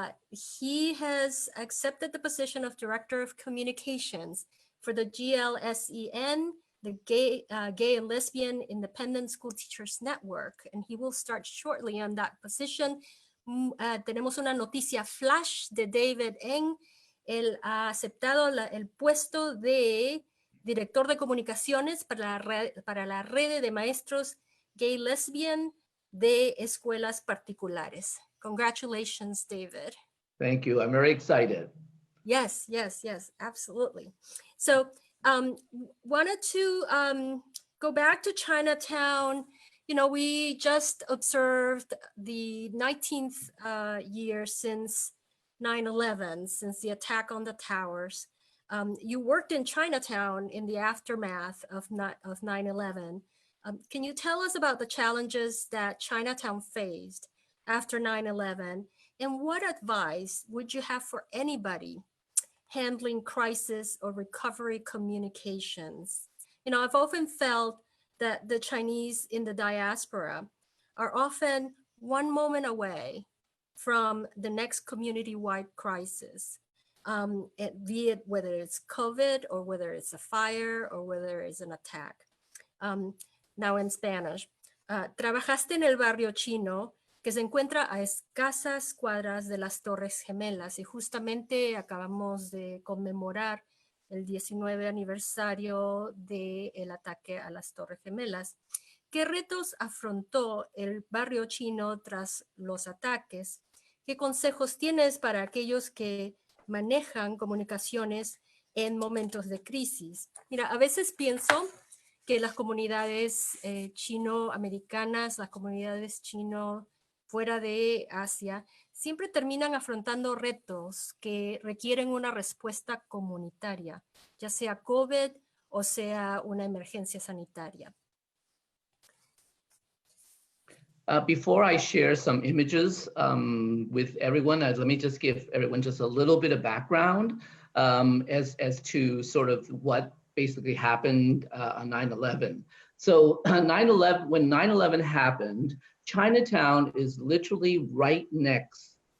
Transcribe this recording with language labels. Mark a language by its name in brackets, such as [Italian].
[English] He has accepted the position of Director of Communications for the GLSEN, the Gay and Lesbian Independent School Teachers Network, and he will start shortly on that position. [Spanish] Tenemos una noticia flash de David Eng. Él ha aceptado el puesto de Director de Comunicaciones para la red de maestros gay lesbian de escuelas particulares. [English] Congratulations, David. Thank you. I'm very excited. Yes, absolutely. So wanted to go back to Chinatown. You know, we just observed the 19th year since 9/11, since the attack on the towers. You worked in Chinatown in the aftermath of 9/11. Can you tell us about the challenges that Chinatown faced after 9/11, and what advice would you have for anybody handling crisis or recovery communications? You know, I've often felt that the Chinese in the diaspora are often one moment away from the next community-wide crisis. Be it whether it's COVID or whether it's a fire or whether it's an attack. Now in Spanish, [Spanish] trabajaste en el barrio chino que se encuentra a escasas cuadras de las Torres Gemelas, y justamente acabamos de conmemorar el 19 aniversario del ataque a las Torres Gemelas. ¿Qué retos afrontó el barrio chino tras los ataques? ¿Qué consejos tienes para aquellos que manejan comunicaciones en momentos de crisis? Mira, a veces pienso que las comunidades chino-americanas, las comunidades chino fuera de Asia, siempre terminan afrontando retos que requieren una respuesta comunitaria, ya sea COVID o sea una emergencia sanitaria. [English] Before I share some images with everyone, let me just give everyone just a little bit of background as to sort of what basically happened on 9/11. So when 9/11 happened, Chinatown is literally right next